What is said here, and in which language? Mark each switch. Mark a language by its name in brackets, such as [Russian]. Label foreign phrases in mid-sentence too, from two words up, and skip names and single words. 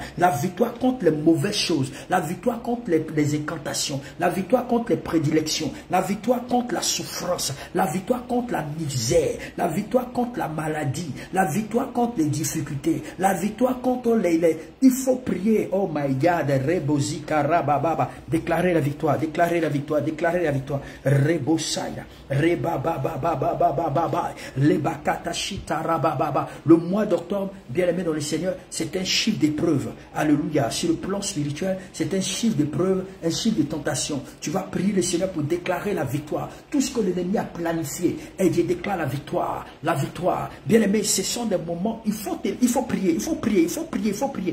[French] La victoire contre les mauvaises choses, la victoire contre les incantations, la victoire contre les prédilections, la victoire contre la souffrance, la victoire contre la misère, la victoire contre la maladie, la victoire contre les difficultés, la victoire contre les... Il faut prier, [English] oh my God, [French] déclarer la victoire, déclarer la victoire, déclarer la victoire. Rebosaya, rebababababababa, lebakatashita rabababa. Le mois d'octobre, bien aimé dans le Seigneur, c'est un chiffre d'épreuve. Alléluia. Sur le plan spirituel, c'est un chiffre d'épreuve, un chiffre de tentation. Tu vas prier le Seigneur pour déclarer la victoire. Tout ce que l'ennemi a planifié, et Dieu déclare la victoire. La victoire. Bien aimé, ce sont des moments, il faut prier, il faut prier, il faut prier, il faut prier.